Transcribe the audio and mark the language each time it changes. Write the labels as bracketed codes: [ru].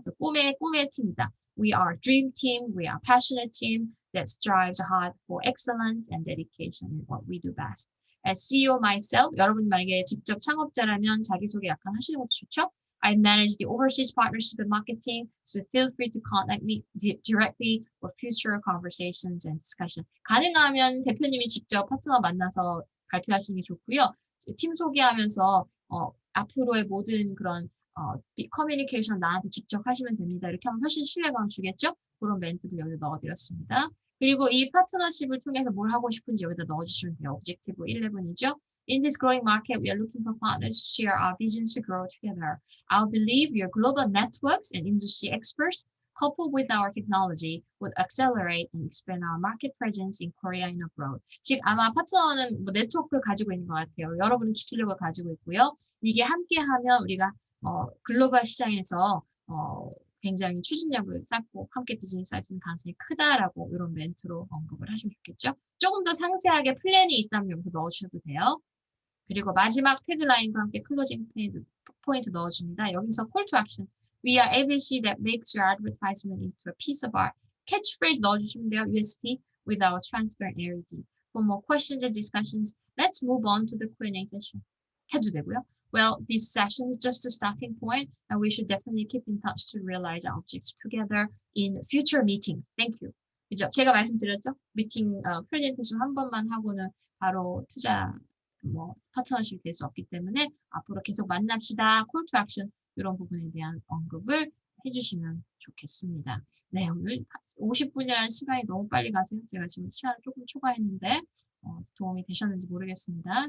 [ko] 그래서 꿈의 팀이다. [en] We are a dream team. We are a passionate team that strives hard for excellence and dedication in what we do best. As CEO myself, [ko] 여러분이 만약에 직접 창업자라면 자기소개 약간 하시는 것도 좋죠? [en] I manage the overseas partnership and marketing, so feel free to contact me directly for future conversations and discussion. [ko] 가능하면 대표님이 직접 파트너 만나서 발표하시는 게 좋고요. 팀 소개하면서 앞으로의 모든 그런 커뮤니케이션 나한테 직접 하시면 됩니다. 이렇게 하면 훨씬 신뢰감 주겠죠? 그런 멘트도 여기 넣어드렸습니다. 그리고 이 파트너십을 통해서 뭘 하고 싶은지 여기다 넣어주시면 돼요. Objective 11이죠. [en] In this growing market, we are looking for partners to share our visions to grow together. I believe your global networks and industry experts, coupled with our technology, would accelerate and expand our market presence in Korea and abroad. [ko] 즉 아마 파트너는 뭐 네트워크를 가지고 있는 것 같아요. 여러분은 기술력을 가지고 있고요. 이게 함께하면 우리가 글로벌 시장에서 굉장히 추진력을 쌓고 함께 비즈니스 할 수 있는 가능성이 크다라고 이런 멘트로 언급을 하시면 좋겠죠. 조금 더 상세하게 플랜이 있다면 여기서 넣으셔도 돼요. 그리고 마지막 태그라인과 함께 클로징 포인트 넣어줍니다. [en] 여기서 call to action. We are ABC that makes your advertisement into a piece of art. [ko] Catchphrase 넣어주시면 돼요. [en] USP with our transparent ARD. For more questions and discussions, let's move on to the Q&A session. [ko] 해도 되고요. [en] Well, this session is just a starting point, and we should definitely keep in touch to realize our objectives together in future meetings. Thank you. [ko] 그죠? 제가 말씀드렸죠? 미팅 프레젠테이션 한 번만 하고는 바로 투자 파트너십이 될 수 없기 때문에 앞으로 계속 만납시다. 콜 투 액션 이런 부분에 대한 언급을 해주시면 좋겠습니다. 네, 오늘 50분이라는 시간이 너무 빨리 가세요. 제가 지금 시간을 조금 초과했는데 도움이 되셨는지 모르겠습니다.